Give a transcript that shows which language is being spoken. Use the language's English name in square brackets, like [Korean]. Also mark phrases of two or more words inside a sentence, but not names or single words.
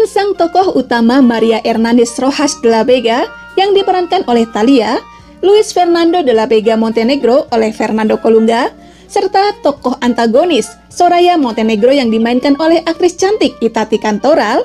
[Indonesian] Sang tokoh utama Maria Hernández Rojas de la Vega yang diperankan oleh Thalia, Luis Fernando de la Vega Montenegro oleh Fernando Colunga, serta tokoh antagonis Soraya Montenegro yang dimainkan oleh aktris cantik Itati Cantoral.